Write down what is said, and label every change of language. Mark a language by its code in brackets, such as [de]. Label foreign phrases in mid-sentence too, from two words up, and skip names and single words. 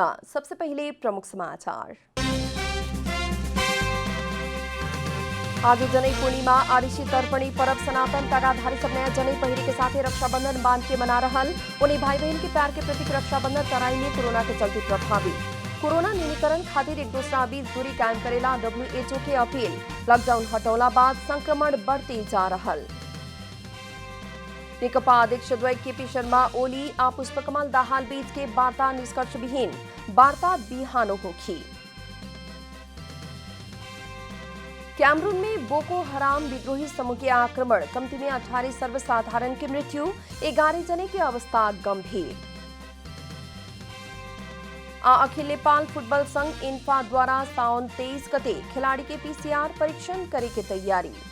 [bho] सबसे पहले प्रमुख समाचार। आज जनै पूर्णिमा आरिशी तर्पणी पर्व सनातन तागाधारी सब नया जनै पहिरी के साथ रक्षाबंधन बांध के मना रहल। उन्हें भाई बहन के प्यार के प्रतीक रक्षाबंधन तराई में कोरोना के चलते प्रभावित। कोरोना न्यूनीकरण खातिर एक दूसरा बीच दूरी कायम करेला WHO के अपील। लॉकडाउन हटौला बाद संक्रमण बढ़ते जा रहल। नेकपा अध्यक्ष द्वय केपी शर्मा ओली आ पुष्पकमल दाहाल बीच के वार्ता निष्कर्ष विहीन। वार्ता बिहानो होखी। कैमरून में बोको हराम विद्रोही समूह के आक्रमण, कमती में 18 सर्वसाधारण की मृत्यु, 11 जने की अवस्था गंभीर। अखिल नेपाल फुटबॉल संघ इन्फा द्वारा साउन 23 गते खिलाड़ी के PCR परीक्षण करे के तैयारी।